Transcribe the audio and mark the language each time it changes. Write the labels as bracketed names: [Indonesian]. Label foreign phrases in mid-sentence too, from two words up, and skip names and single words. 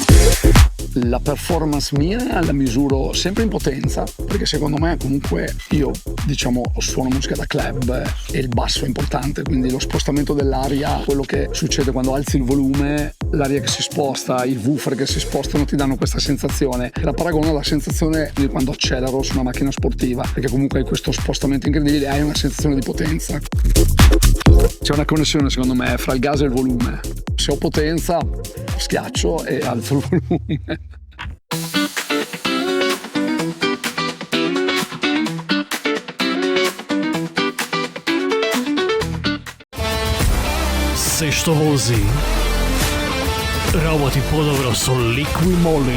[Italian] La performance mia la misuro sempre in potenza, perché secondo me comunque io suono musica da club e il basso è importante, quindi lo spostamento dell'aria, quello che succede quando alzi il volume, l'aria che si sposta, i woofer che si spostano ti danno questa sensazione. La paragono alla sensazione di quando accelero su una macchina sportiva, perché comunque hai questo spostamento incredibile e hai una sensazione di potenza. C'è una connessione secondo me fra il gas e il volume. Se ho potenza schiaccio e alzo il volume. [Macedonian] Се што вози работи подобро со Liqui-Moly.